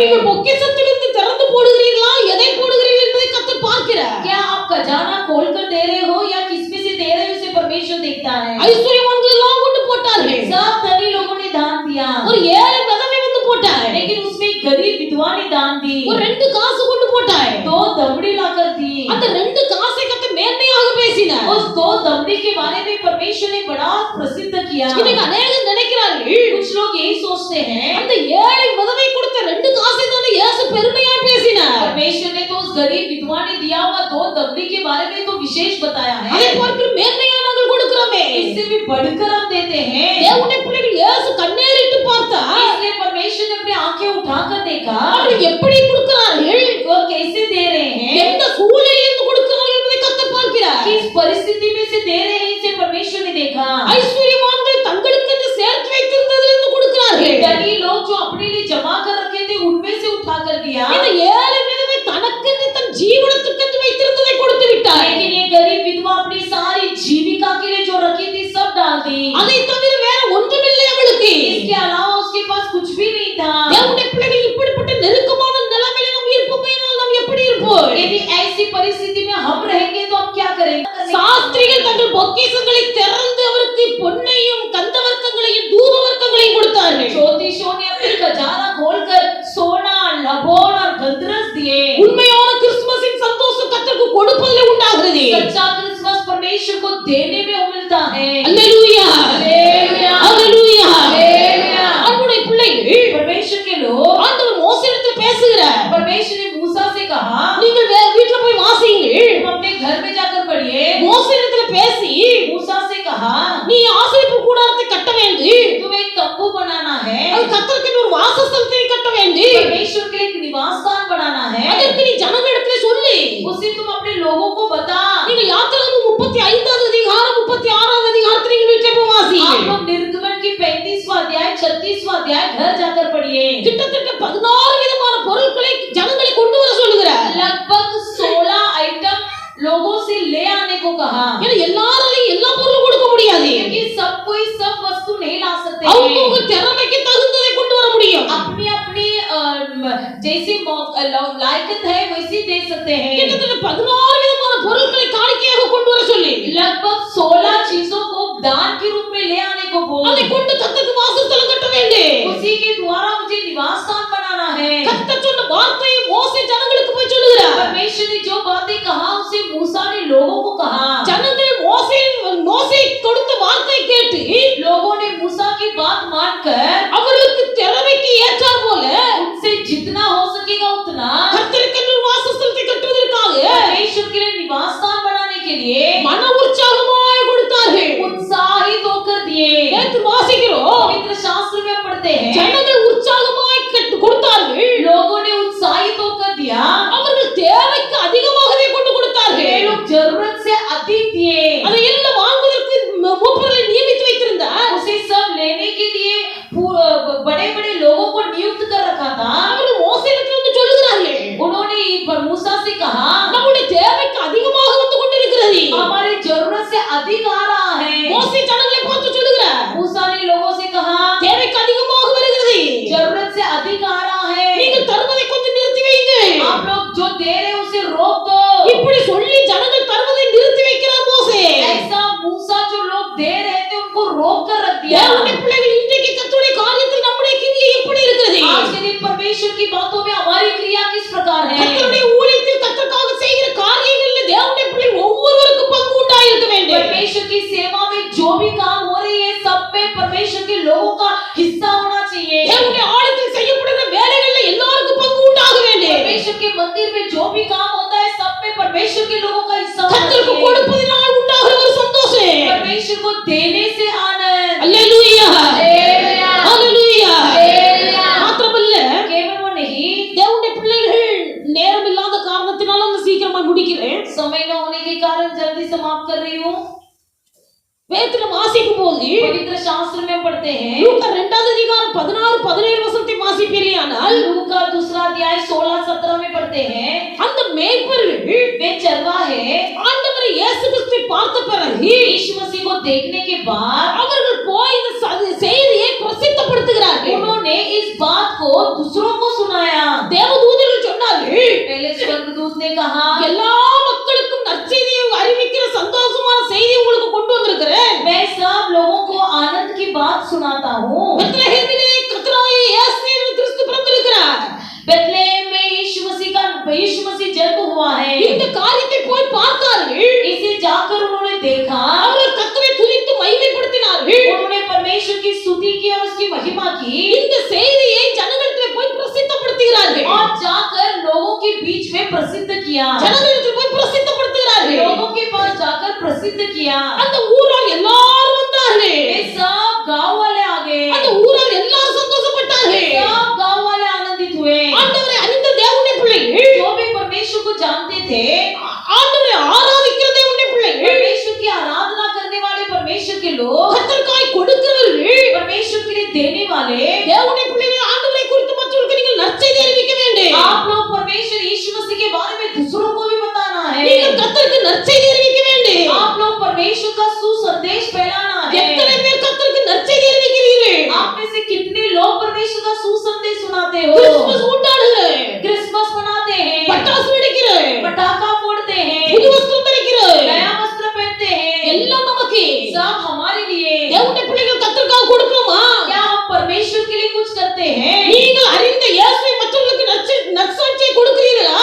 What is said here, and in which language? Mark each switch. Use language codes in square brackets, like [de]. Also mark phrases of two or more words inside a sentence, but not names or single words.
[ta] நீங்கள் பொக்கிஷத்திலிருந்து திறந்து போடுகிறீர்களா, எதை போடுகிறீர்கள் என்பதை கர்த்தர் பார்க்கிறார். [hi] क्या आप खजाना खोलकर दे रहे हो या किसमें से दे रहे हो उसे परमेश्वर देखता है। [ta] ஐஸ்வர்யவான்கள் எல்லாம் கொண்டு போட்டார்கள். [hi] सब धनी लोगों ने दान दिया, [ta] ஒரு ஏழை விதவை வந்து போட்டார். [hi] लेकिन उसमें एक गरीब विधवा ने दान दी, [ta] ஒரு 2 காசு கொண்டு போட்டார். [hi] 2 दमड़ी लाकर दी। [ta] அந்த 2 காசை கர்த்தர் மேன்மையாக பேசினார். [hi] उस 2 दमड़ी के बारे में परमेश्वर ने बड़ा प्रसिद्ध किया। [ta] இன்னைக்கு अनेகர் நினைக்கிறார்கள், [hi] कुछ लोग यही सोचते हैं, [ta] அந்த ஏழை விதவை கொடுத்த 2 காசை தான் இயேசு பெருமையா பேசினார். [hi] परमेश्वर ने तो उस गरीब विधवा ने दिया हुआ 2 दमड़ी के बारे में तो विशेष बताया है, [ta] அதை பார்க்கிற மேன்மையா நாங்கள் கொடுக்கிறோமே. [hi] इससे भी बढ़कर हम देते हैं। [ta] தேவனுடைய பிள்ளைகள் இயேசு கண்ணேறிட்டு பார்த்தார். [hi] इसलिए परमेश्वर ने अपनी आंखें उठाकर देखा, [ta] அவர்கள் எப்படி கொடுக்கிறார்கள், [hi] वो कैसे दे रहे हैं, [ta] எந்த சூழலில் இருந்து கொடுக்கிறார்கள் என்பதை கர்த்தர் பார்க்கிறார். [hi] किस परिस्थिति में से दे रहे हैं इसे परमेश्वर ने देखा। [ta] ஐஸ்வர்யவான்கள் தங்களுக்கென்று சேர்த்து வைத்திருந்ததிலிருந்து கொடுக்கிறார்கள். [hi] धनी लोग जो अपने लिए जमा कर रखे थे उनमें से उठाकर दिया, [ta] இந்த ஏழை விதவை தனக்கென்று தன் ஜீவனத்துக்கென்று வைத்திருந்ததை கொடுத்து விட்டார். [hi] लेकिन ये गरीब विधवा अपनी सारी जीविका के लिए जो रखी थी सब डाल दी। [ta] அதை தவிர வேற ஒன்றுமில்லை அவளுக்கு. [hi] इसके अलावा उसके पास कुछ भी नहीं था। [ta] தேவனுடைய பிள்ளைகள் இப்படிப்பட்ட நெருக்கமான நிலைமையில நாம் இருப்போமேனால் நாம் எப்படி இருப்போம்? [hi] यदि ऐसी परिस्थिति में हम रहेंगे तो हम क्या करेंगे? [ta] சாஸ்திரிகள் தங்கள் பொக்கிஷங்களை திறந்து அவருக்கு பொன்னையும் கந்தவர்க்கங்களையும் தூபவர்க்கங்களையும் கொடுத்தார்கள். [hi] ज्योतिषों ने अपनी खजाना खोलकर सोना, लबोन और गंधरस दिए। [ta] உண்மையான கிறிஸ்துமஸின் சந்தோஷம் கர்த்தருக்கு கொடுப்பதிலே உண்டாகிறது. [hi] सच्चा क्रिसमस परमेश्वर को देने में मिलता है। [ta] அல்லேலூயா, [hi] हालेलुया, [ta] அல்லேலூயா. [hi] हालेलुया। [ta] ஆண்டவருடைய பிள்ளைகள், [hi] परमेश्वर के लोग, [ta] ஆண்டவர் மோசேயிடத்தில் பேசுகிறார். [hi] परमेश्वर ने मूसा से कहा, [ta] நீங்கள் வீட்ல போய் வாசியுங்கள். [hi] तुम अपने घर में जाकर पढ़िए। [ta] மோசேயிடத்தில் பேசி, [hi] मूसा से कहा, [ta] நீ ஆசரிப்பு கூடாரத்தை கட்ட வேண்டும். [hi] तुम्हें एक तंबू बनाना है, [ta] அது கர்த்தருக்கு ஒரு வாசஸ்தலத்தை கட்ட வேண்டும். [hi] परमेश्वर के लिए एक निवास स्थान बनाना है। [ta] அதற்கு நீ ஜனங்களிடத்தில் சொல்லு. [hi] उसे तुम अपने लोगों को बता। [ta] நீங்க யாத்திராகமம் 35வது அதிகாரம் 36வது அதிகாரத்தை நீங்கள் வீட்ல போய் வாசியுங்கள். [hi] आप लोग निर्गमन की 35वां अध्याय 36वां अध्याय घर जाकर पढ़िए। [ta] கிட்டத்தட்ட 16 விதமான பொருட்களை ஜனங்களை கொண்டு வர சொல்லுகிறார். [hi] लगभग 16 आइटम लोगों से ले आने को कहा, [ta] ஏன்னா எல்லாராலையும் எல்லா பொருளும் கொடுக்க முடியாது. [hi] क्योंकि सब कोई सब वस्तु नहीं ला सकते [ta] அவங்க [hi] हैं। [ta] திறமைக்கு தகுந்ததை கொண்டு வர முடியும். [hi] अपनी अपनी जैसी लायकत है वैसी दे सकते हैं। [ta] கிட்டத்தட்ட 16 விதமான பொருட்களை காணிக்கையாக கொண்டு வர சொல்லி [hi] लगभग 16 चीजों को दान के रूप में ले आने को बोल। [ta] அதை கொண்டு கர்த்தருக்கு வாசஸ்தலம் கட்ட வேண்டும். [hi] उसी के द्वारा मुझे निवास स्थान बनाना है। [ta] கர்த்தர் சொன்ன வார்த்தையை மோசே ஜனங்களுக்கு போய் சொல்லுகிறார். [hi] परमेश्वर ने जो बातें कहा उसे मूसा ने लोगों को कहा। [ta] ஜனங்கள் மோசே கொடுத்த வார்த்தை கேட்டு [hi] लोगों ने मूसा की बात मानकर [ta] அவர்களுக்கு திறமைக்கு ஏற்றார் போல [hi] उनसे जितना हो सकेगा उतना निवास स्थान बनाने के लिए [ta] மன உற்சாகமாய் கொடுத்தார்கள். [hi] उत्साहित होकर दिए। [ta] நேற்று வாசிக்கிறோம், [hi] पवित्र शास्त्र में पढ़ते हैं [ta] ஜனங்கள் உற்சாகமாய் கொடுத்தார்கள். [hi] लोगों ने उत्साहित होकर दिया। [ta] அவர்கள் தேவைக்கு அதிகமாகவே கொண்டு கொடுத்தார்கள். [hi] ये लोग जरूरत से अधिक दिए। [ta] அதை எல்லாம் வாங்குவதற்கு மூப்பர்களை நியமித்து வைத்திருந்தார். [hi] उसे सब लेने के लिए बड़े बड़े लोगों को नियुक्त कर रखा था। [ta] அவர்கள் மோசேயிடத்தில் வந்து சொல்லுகிறார்கள், [hi] उन्होंने मूसा से कहा [ta] நம்முடைய தேவைக்கு அதிகமாக வந்து கொண்டிருக்கிறது. [hi] हमारे जरूरत से अधिक आ रहा है। [ta] மோசே ஜனங்களை பார்த்து சொல்லுகிறார், [hi] मूसा ने लोगों से कहा [ta] தேவைக்கு அதிகமாக வருகிறது, [hi] जरूरत से अधिक आ रहा है। [ta] நீங்கள் தருவதை கொஞ்சம் நிறுத்தி வைங்க. [hi] आप लोग जो दे रहे हैं उसे रोक दो। [ta] இப்படி சொல்லி ஜனங்கள் தருவதை நிறுத்தி வைக்கிறார் மோசே. [hi] ऐसा मूसा जो लोग दे रहे थे उनको रोक कर रख दिया। [ta] தேவனுடைய பிள்ளைகள் இன்றைக்கு கர்த்தருடைய காரியத்தில் நம்முடைய கிரியை எப்படி இருக்கிறது? [hi] आज के दिन परमेश्वर की बातों में हमारी क्रिया किस प्रकार है? [ta] கர்த்தருடைய ஊழியத்தில் கர்த்தருக்காக செய்கிற காரியங்களில் தேவனுடைய பிள்ளைகள் ஒவ்வொருவருக்கும் பங்கு உண்டாயிருக்க வேண்டும். [hi] परमेश्वर की सेवा में जो भी काम हो रही है सब में परमेश्वर के लोगों का हिस्सा होना चाहिए। [ta] தேவனுடைய ஆலயத்தில் செய்யப்படுகிற வேலைகளில் எல்லாருக்கும் பங்கு உண்டாக வேண்டும். [hi] परमेश्वर के मंदिर में जो भी काम होता है सब में परमेश्वर के लोगों का हिस्सा होना [ta] கர்த்தருக்கு [hi] चाहिए। [ta] கொடுப்பதினால் உண்டாகிற ஒரு சந்தோஷம். [hi] परमेश्वर को देने से आनंद। [ta] அல்லேலூயா, [hi] हालेलुया, [ta] அல்லேலூயா. [hi] हालेलुया। [ta] மாத்திரமல்ல, [hi] केवल वो नहीं, [ta] தேவனுடைய பிள்ளைகள் நேரம் இல்லாத காரணத்தினால நான் சீக்கிரமா முடிக்கிறேன். [hi] समय न होने के कारण जल्दी समाप्त कर रही हूँ। [ta] வேதத்துல வாசிக்கும் போது [hi] पवित्र शास्त्र में पढ़ते हैं [ta] லூக்கா 2வது அதிகாரம் 16-17 வசனத்தை வாசிப்பீர்களானால் [hi] लूका 2 अध्याय 16-17 में पढ़ते हैं [ta] அந்த மேய்ப்பர்கள் [hi] वे चरवाहे [ta] ஆண்டவர் இயேசு கிறிஸ்துவை பார்த்த பிறகு [hi] यीशु मसीह को देखने के बाद [ta] அவர்கள் போய் இந்த செய்தியை பிரசித்தப்படுத்துகிறார்கள். [hi] उन्होंने इस बात को दूसरों को सुनाया। [ta] தேவதூதர்கள் சொன்னார்கள், [hi] पहले स्वर्गदूत ने कहा [ta] எல்லா மக்களுக்கும் நற்செய்தியை அறிவிக்கிற சந்தோஷமான செய்தி உங்களுக்கு கொண்டு வந்திருக்கிறேன். [hi] मैं सब लोगों को आनंद की बात सुनाता हूँ। [ta] பெத்லகேமிலே கர்த்தராகிய இயேசு கிறிஸ்து பிறந்திருக்கிறார். [hi] बेथलेहम में यीशु मसीह जन्म हुआ है। [ta] இந்த காரியத்தை போய் பார்த்தார்கள். [hi] इसे जाकर उन्होंने देखा। [ta] அவர்கள் கர்த்தரை துதித்து மகிமைப்படுத்தினார்கள். [hi] उन्होंने परमेश्वर की स्तुति की और उसकी महिमा की [ta] இந்த செய்தியை ஜனங்களிடத்தில் போய் பிரசித்தப்படுத்துகிறார்கள். [hi] और जाकर लोगों के बीच में प्रसिद्ध किया। [ta] ஜனங்களிடத்தில் போய் பிரசித்தப்படுத்துகிறார்கள். [hi] लोगों के पास जाकर प्रसिद्ध किया। [ta] அந்த ஊரார் எல்லாரும் வந்தார்கள். [hi] वे सब गांव वाले आ गए। [ta] அந்த ஊரார் எல்லாரும் சந்தோஷப்பட்டார்கள். [hi] सब गांव वाले आनंदित हुए। [ta] ஆண்டவரை அறிந்த தேவனுடைய பிள்ளைகள், [hi] जो भी परमेश्वर को जानते थे, [ta] ஆண்டவரை ஆராதிக்கிற தேவனுடைய பிள்ளைகள், [hi] परमेश्वर की आराधना करने वाले परमेश्वर के लोग, [ta] கர்த்தருக்காய் கொடுக்கிறவர்கள், [hi] परमेश्वर के लिए देने वाले, [ta] தேவனுடைய பிள்ளைகள் ஆண்டவரை குறித்து மற்றவர்களுக்கு நீங்கள் நற்செய்தி அறிவிக்க வேண்டும். [hi] आप लोग परमेश्वर यीशु मसीह के बारे में दूसरों को भी बताना है। [ta] நீங்கள் கர்த்தருக்கு நற்செய்தி அறிவிக்க வேண்டும். [hi] आप लोग परमेश्वर का सुसंदेश फैलाना है। [ta] எத்தனை பேர் கர்த்தருக்கு நற்செய்தி அறிவிக்கிறீர்கள்? [hi] आप में से कितने लोग परमेश्वर का सुसंदेश सुनाते हो? [ta] கிறிஸ்துமஸ் ஊட்டாடுகிறேன், [hi] क्रिसमस मनाते हैं, [ta] பட்டாசு வெடிக்கிறேன், [hi] पटाखा फोड़ते हैं, [ta] புது வஸ்திரம் தரிக்கிறேன், [hi] नया वस्त्र पहनते हैं, [ta] எல்லாம் நமக்கு. [hi] सब हमारे लिए। [ta] தேவனுடைய பிள்ளைகள் கர்த்தருக்காக கொடுக்கணுமா? [hi] क्या हम परमेश्वर के लिए कुछ करते हैं? [ta] நீங்கள் அறிந்த இயேசுவை மற்றவர்களுக்கு நற்சாட்சியை கொடுக்கிறீர்களா?